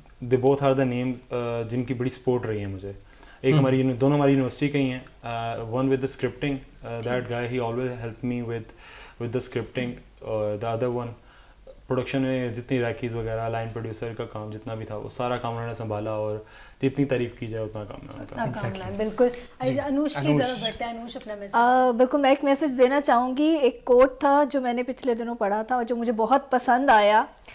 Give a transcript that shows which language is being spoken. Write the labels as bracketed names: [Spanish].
[English] they both are the names [Urdu] جن کی بڑی سپورٹ رہی ہے مجھے. ایک دونوں ہماری یونیورسٹی کے ہی ہیں. [English] One with the scripting, that guy he always help me with the scripting. The other one [Urdu] production میں جتنی ریکیز وغیرہ, لائن پروڈیوسر کا کام جتنا بھی تھا وہ سارا کام انہوں نے سنبھالا, اور جتنی تعریف کی جائے اتنا کام ہے. بالکل. انوش کی طرف بڑھتے ہیں. انوش اپنا میسج. بالکل, میں ایک میسج دینا چاہوں گی. ایک کوٹ تھا جو میں نے پچھلے دنوں پڑھا تھا اور جو مجھے بہت پسند آیا.